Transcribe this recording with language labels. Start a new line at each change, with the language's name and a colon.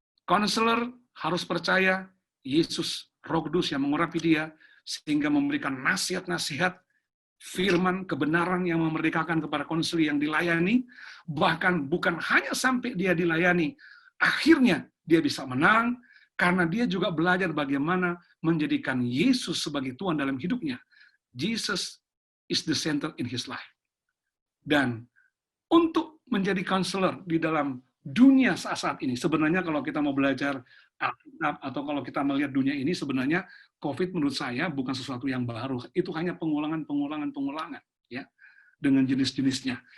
Indonesian: Konselor harus percaya Yesus, Roh Kudus yang mengurapi dia, sehingga memberikan nasihat-nasihat, firman, kebenaran yang memerdekakan kepada konseli yang dilayani, bahkan bukan hanya sampai dia dilayani, akhirnya dia bisa menang, karena dia juga belajar bagaimana menjadikan Yesus sebagai Tuhan dalam hidupnya.
English: Jesus is the center in his life.
Indonesian: Dan untuk menjadi konselor di dalam dunia saat ini, sebenarnya kalau kita mau belajar Alkitab atau kalau kita melihat dunia ini, sebenarnya COVID menurut saya bukan sesuatu yang baru. Itu hanya pengulangan, ya, dengan jenis-jenisnya.